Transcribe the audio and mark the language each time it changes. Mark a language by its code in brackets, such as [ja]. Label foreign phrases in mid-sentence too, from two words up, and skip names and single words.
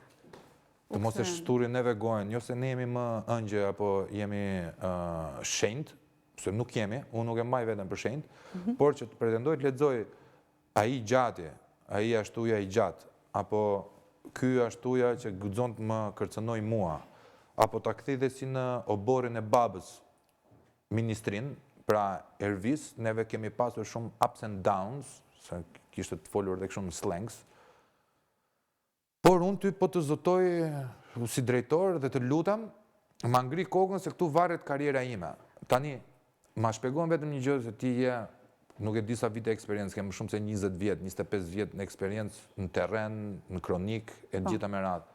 [sq] Të mos e shturin neve gojën, jo se ne jemi më ëngjë apo jemi shenjtë, se nuk jemi, unë nuk e mbaj veten për shenjtë, por që të pretendoj të lexoj ai gjati, ai ashtuja i gjatë, apo ky ashtuja që guxon të më kërcënoj mua, apo ta kthej dhe si në oborin e babës ministrin, pra Ervis, neve kemi pasur shumë [en] ups and downs, [sq] se kishte të folur dhe shumë slangs. Por unë ty po të zotoj si drejtor dhe të lutem, ma ngri kokën se këtu varet karriera ime. Tani, ma shpjegon vetëm një gjë se ti je, nuk e di sa vite eksperiencë, kemë shumë se 20 vjet, 25 vjet në eksperiencë në terren, në kronik, e gjitha me radhë.